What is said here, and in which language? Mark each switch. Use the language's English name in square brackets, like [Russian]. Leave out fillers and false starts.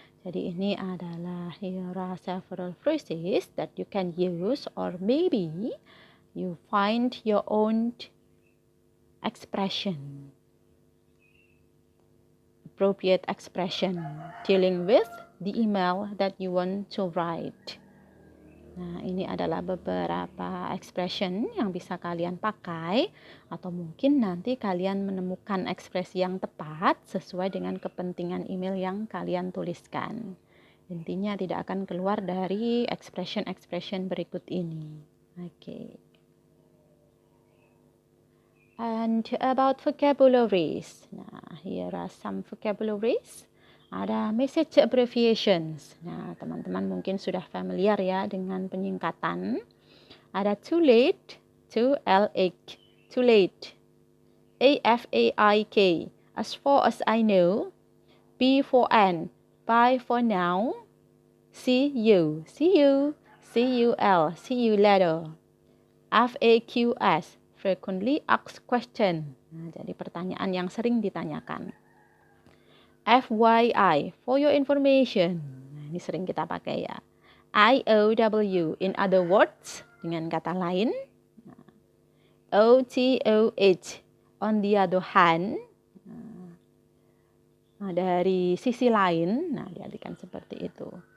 [Indonesian] Jadi ini adalah [English] here are several phrases that you can use or maybe you find your own expression, appropriate expression dealing with the email that you want to write. [Indonesian] Nah, ini adalah beberapa expression yang bisa kalian pakai atau mungkin nanti kalian menemukan ekspresi yang tepat sesuai dengan kepentingan email yang kalian tuliskan. Intinya tidak akan keluar dari expression berikut ini. Okay. [English] And about vocabularies. [Indonesian] Nah, [English] here are some vocabularies. Ada message abbreviations. [Indonesian] Nah, teman-teman mungkin sudah familiar ya dengan penyingkatan. [English] Ada too late, too late, too late. AFAIK, as far as I know. B for N, bye for now. See you, CUL, see you later. FAQS, frequently asked question. [Indonesian] Nah, jadi pertanyaan yang sering ditanyakan. [English] FYI, for your information. [Indonesian] Nah, ini sering kita pakai ya. IOW, [English] in other words, [Indonesian] dengan kata lain. [English] OTOH, on the other hand. [Indonesian] Nah, dari sisi lain, nah diartikan seperti itu.